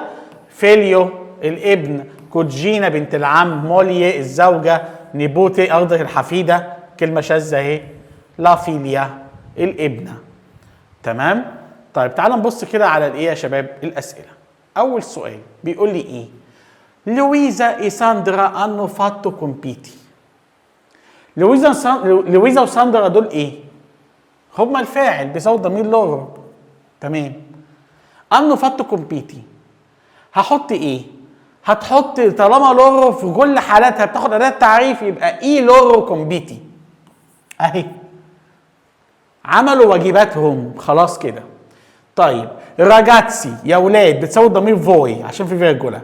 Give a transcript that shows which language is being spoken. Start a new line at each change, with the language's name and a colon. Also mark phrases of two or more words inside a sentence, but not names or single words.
Arabic: فيليو الابن، كوجينا بنت العم، موليه الزوجة، نيبوتي أرض الحفيدة، كلمة شاذة أهي،
Italian: la figlia
Arabic: الابنة. تمام؟ طيب تعال نبص كده على الإيه يا شباب؟ الأسئلة. أول سؤال بيقول لي إيه؟ لويزا
Italian: e Sandra hanno fatto compiti.
Arabic: لويزا وساندرا دول إيه؟ هما الفاعل بيساوي ضمير لورو. تمام.
Italian: hanno fatto compiti.
Arabic: هحط إيه؟ هتحط طالما لورو في كل حالاتها بتاخد أداة تعريف يبقى إيه
Italian: loro compiti.
Arabic: أهي. عملوا واجباتهم خلاص كده. طيب راجاتسي يا ولاد بتساوي ضمير فوي عشان في فيرجولا.